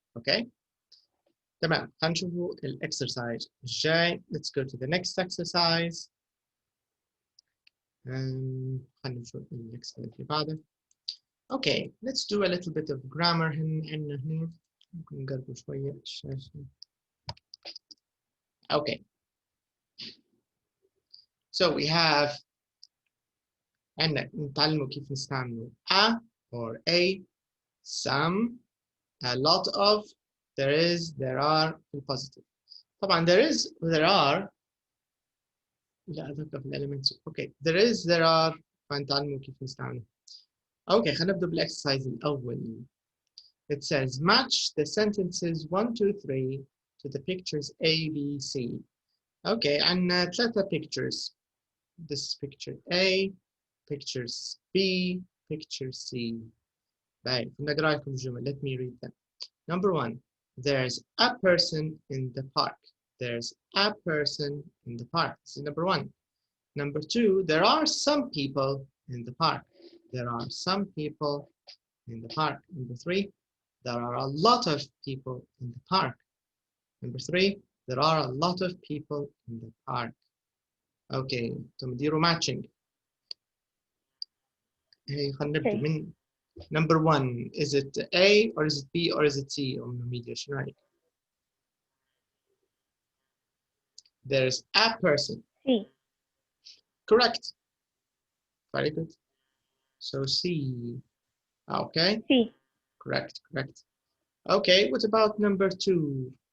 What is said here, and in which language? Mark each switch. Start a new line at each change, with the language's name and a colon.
Arabic: اوكي تمام خلينا نشوفوا الاكسرسايز الجاي.
English: Let's go to the next exercise.
Arabic: خلينا نشوف الاكسرسايز اللي بعده.
English: Okay, let's do a little bit of grammar
Arabic: هنا ممكن نقرب شوية الشاشة.
English: Okay. So we have
Arabic: عندنا نتعلموا كيف نستعملوا
English: a or a, some, a lot of, there is, there are في positive.
Arabic: طبعا there is, there are لا أذكر في elements. Okay, there is, there are فنتعلموا كيف نستعملوا. Okay, خلينا نبدأ بالexercise الأول.
English: It says match the sentences 1, 2, 3 to the pictures A, B, C. Okay, عندنا 3 pictures. This is picture A, pictures B, picture C.
Arabic: Right, نقرأ لكم الجمل.
English: Let me read them. Number 1, there's a person in the park. There's a person in the park. This is number 1. Number 2, there are some people in the park. There are some people in the park. Number 3, there are a lot of people in the park. Number 3, there are a lot of people in the park.
Arabic: Okay, تمديروا matching. هي خلينا نبدأ من number 1.
English: Is it A or is it B or is it C? Media,
Arabic: شنو رأيك؟
English: There's a person. C. Correct. Very good. So C. Okay. C. Correct. Okay, what about number 2?